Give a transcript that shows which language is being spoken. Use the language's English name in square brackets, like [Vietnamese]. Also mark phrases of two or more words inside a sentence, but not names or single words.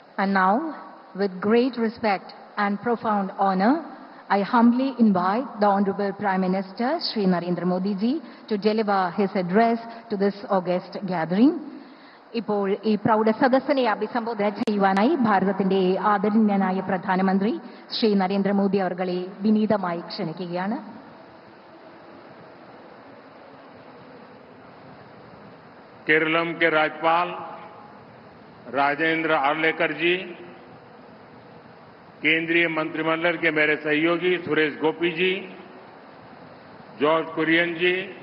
[English] And now, with great respect and profound honor, I humbly invite the Honorable Prime Minister, Shri Narendra Modi ji, to deliver his address to this august gathering. [Malayalam] ഇപ്പോൾ ഈ പ്രൗഢസദസ്സിനെ അഭിസംബോധന ചെയ്യുവാനായി ഭാരതത്തിന്റെ ആദരണീയനായ പ്രധാനമന്ത്രി ശ്രീ നരേന്ദ്രമോദി അവർകളെ വിനീതമായി ക്ഷണിക്കുകയാണ്. [Hindi] केरलम के राज्यपाल राजेंद्र आर्लेकर जी, केंद्रीय मंत्रिमंडल के मेरे सहयोगी सुरेश गोपी जी, जॉर्ज कुरियन जी,